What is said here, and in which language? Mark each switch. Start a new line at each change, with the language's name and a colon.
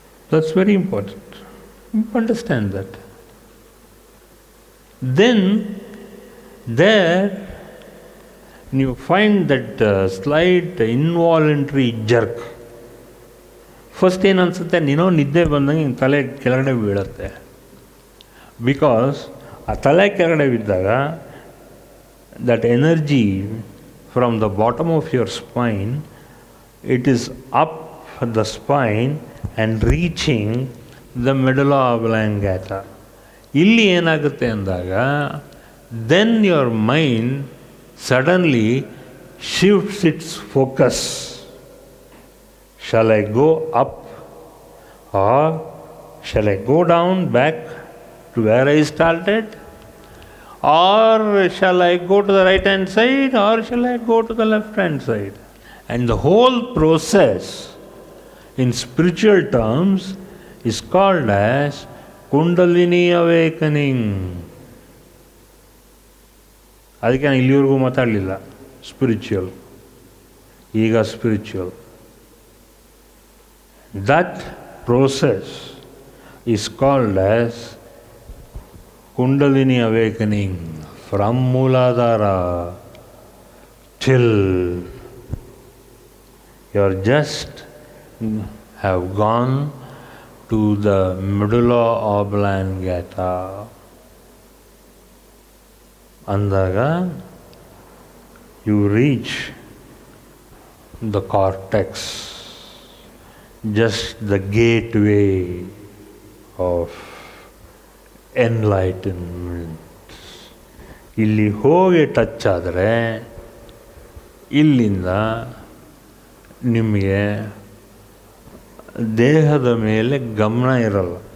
English: That's very important. Understand that. Then there you find that slight involuntary jerk.
Kannada: First ಏನು ಅನಿಸುತ್ತೆ, ನೀನೋ ನಿದ್ದೆ ಬಂದಂಗೆ ತಲೆ ಕೆಳಗಡೆ ಬೀಳುತ್ತೆ.
English: because
Kannada: ಆ ತಲೆ ಕೆಳಗಡೆ ಬಿದ್ದಾಗ
English: that energy from the bottom of your spine, it is up the spine and reaching the medulla oblongata.
Kannada: ಇಲ್ಲಿ ಏನಾಗುತ್ತೆ ಅಂದಾಗ
English: then your mind suddenly shifts its focus. Shall I go up or shall I go down back to where I started? Or shall I go to the right hand side or shall I go to the left hand side? And the whole process in spiritual terms is called as Kundalini awakening.
Kannada: ಅದಕ್ಕೆ ನಾನು ಇಲ್ಲಿವರೆಗೂ ಮಾತಾಡಲಿಲ್ಲ spiritual, ಈಗ spiritual.
English: That process is called as Kundalini awakening from Mooladhara till you are just have gone to the medulla oblongata. ಅಂದಾಗ you reach the cortex, just the gateway of enlightenment.
Kannada: ಇಲ್ಲಿ ಹೋಗಿ touch ಆದರೆ ಇಲ್ಲಿಂದ ನಿಮಗೆ ದೇಹದ ಮೇಲೆ ಗಮನ ಇರಲ್ಲ.